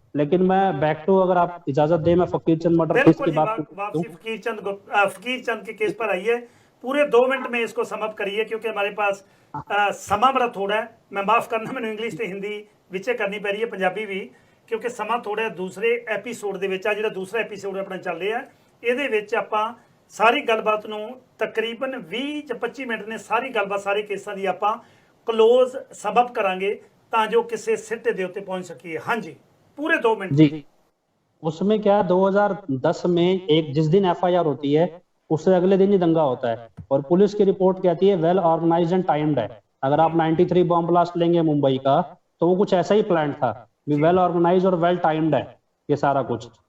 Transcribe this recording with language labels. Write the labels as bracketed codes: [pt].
[hi] लेकिन मैं back to, अगर आप इजाजत दें, मैं फकीर चंद मर्डर केस की बात वापसी फकीर चंद के केस पर आई है। पूरे 2 मिनट में इसको समअप करिए क्योंकि हमारे पास समा बड़ा थोड़ा है। मैं माफ करना, मैंने इंग्लिश ਤੇ हिंदी [pa] विचे करनी पै रही है, [hi] पंजाबी भी, क्योंकि समा थोड़ा है। [pa] दूसरे एपीसोड ਦੇ ਵਿੱਚ ਆ ਜਿਹੜਾ [hi] दूसरा एपीसोड अपना [pa] ਚੱਲ ਰਿਹਾ, ਇਹਦੇ ਵਿੱਚ ਆਪਾਂ ਸਾਰੀ ਗੱਲਬਾਤ ਨੂੰ ਤਕਰੀਬਨ 20 ਜਾਂ 25 ਮਿੰਟ ਨੇ ਸਾਰੀ ਗੱਲਬਾਤ ਸਾਰੇ ਕੇਸਾਂ ਦੀ ਆਪਾਂ क्लोज सबअप करांगे ਤਾਂ ਜੋ ਕਿਸੇ ਸਿੱਟੇ ਦੇ ਉੱਤੇ ਪਹੁੰਚ ਸਕੀਏ। [hi] ਹਾਂਜੀ, पूरे 2 मिनट जी। उसमें क्या 2010 में एक जिस दिन एफआईआर होती है उससे अगले दिन ही दंगा होता है, और पुलिस की रिपोर्ट कहती है वेल ऑर्गेनाइज्ड एंड टाइम्ड है। अगर आप 93 बॉम्ब ब्लास्ट लेंगे मुंबई का, तो वो कुछ ऐसा ही प्लान था, वेल ऑर्गेनाइज्ड और वेल टाइम्ड है ये सारा कुछ।